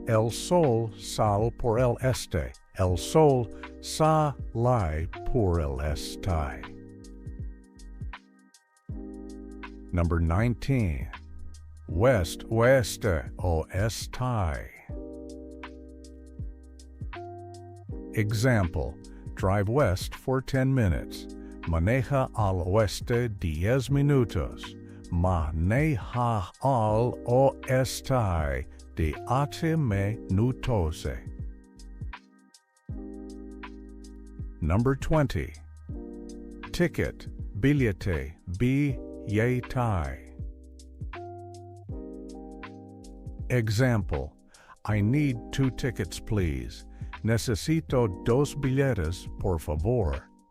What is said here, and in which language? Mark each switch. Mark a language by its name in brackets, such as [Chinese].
[Spanish] El sol sale por el este. El sol sale por el este. [English] Number 19. West, oeste, oeste. Example, drive west for 10 minutes. [Spanish] Maneja al oeste 10 minutos. Maneja al oeste de 8 minutos. [English] Number 20. Ticket, billete, billete. Example, I need 2 tickets, please. [Spanish] Necesito 2 billetes, por favor.